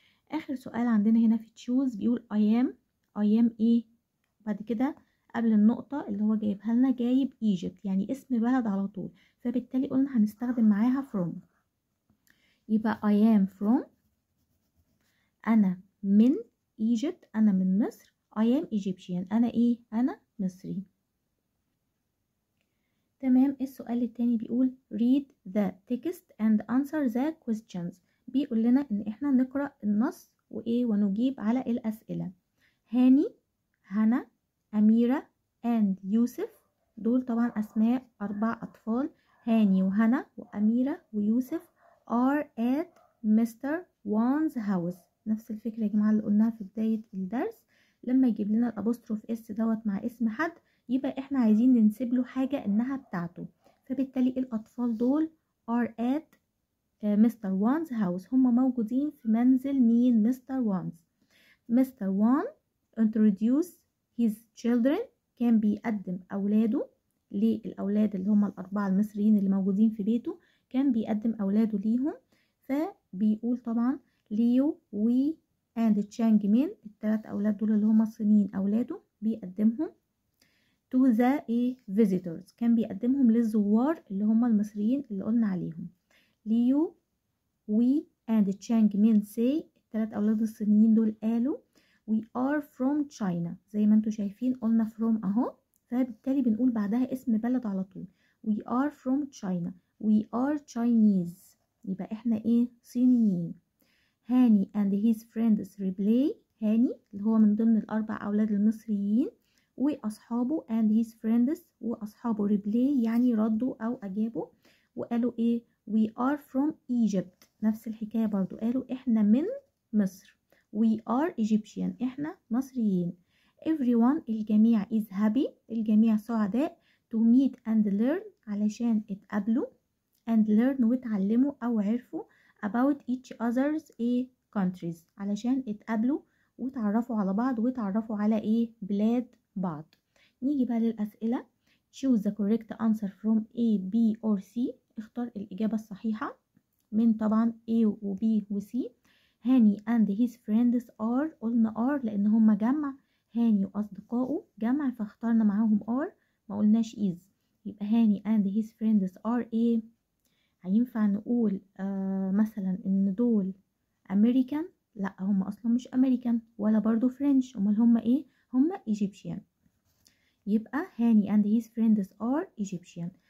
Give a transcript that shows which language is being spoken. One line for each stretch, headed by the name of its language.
Arabic: اخر سؤال عندنا هنا في تشوز بيقول I am ايه؟ بعد كده قبل النقطة اللي هو جايبها لنا جايب ايجيبت يعني اسم بلد على طول، فبالتالي قلنا هنستخدم معاها from. يبقى
English: I am from
Arabic: أنا من Egypt، أنا من مصر.
English: I am Egyptian
Arabic: أنا إيه؟ أنا مصري. تمام. السؤال التاني بيقول
English: read the text and answer the questions.
Arabic: بيقول لنا إن إحنا نقرأ النص وإيه ونجيب على الأسئلة. هاني، هنا، أميرة and يوسف، دول طبعا أسماء 4 أطفال. هاني وهنا وأميرة ويوسف
English: are at Mr.
Arabic: Wan's house. نفس الفكرة يا جماعة اللي قلناها في بداية الدرس، لما يجيب لنا الابوستروف اس دوت مع اسم حد يبقى احنا عايزين ننسب له حاجة انها بتاعته، فبالتالي الأطفال دول
English: are at Mr. Wan's house.
Arabic: هم موجودين في منزل مين؟ Mr.
English: Wan's. Mr. Wan introduce his children.
Arabic: كان بيقدم أولاده للأولاد اللي هم ال4 المصريين اللي موجودين في بيته، كان بيقدم أولاده ليهم، فبيقول طبعا ليو وي and تشانج مين، الثلاث أولاد دول اللي هم الصينيين أولاده بيقدمهم
English: to the visitors،
Arabic: كان بيقدمهم للزوار اللي هم المصريين اللي قلنا عليهم. ليو وي and تشانج مين say، الثلاث أولاد الصينيين دول قالوا
English: we are from China،
Arabic: زي ما انتوا شايفين قلنا from اهو، فبالتالي بنقول بعدها اسم بلد على طول.
English: we are from China، we are Chinese،
Arabic: يبقى احنا صينيين. هاني
English: and his friends replay،
Arabic: هاني اللي هو من ضمن الأربع أولاد المصريين، وأصحابه and his friends، وأصحابه replay يعني ردوا أو أجابوا وقالوا
English: we are from Egypt،
Arabic: نفس الحكاية برضو قالوا احنا من مصر.
English: we are Egyptian،
Arabic: احنا مصريين.
English: everyone
Arabic: الجميع
English: is happy،
Arabic: الجميع سعداء
English: to meet and learn
Arabic: علشان اتقابلوا
English: and learn
Arabic: واتعلموا أو عرفوا
English: about each other's countries،
Arabic: علشان اتقابلوا وتعرفوا على بعض وتعرفوا على بلاد بعض. نيجي بقى للأسئلة.
English: choose the correct answer from A, B or C،
Arabic: اختار الإجابة الصحيحة من طبعا A و B و C. هاني
English: and his friends are،
Arabic: قلنا are لأن هما جمع، هاني وأصدقائه جمع فاخترنا معاهم are، ما قلناش is، يبقى هاني and his friends are هينفع نقول مثلا ان دول امريكان؟ لا، هم اصلا مش امريكان ولا برضو فرنش، امال هم هم ايجيبشيان، يبقى هاني
English: and his friends are Egyptian.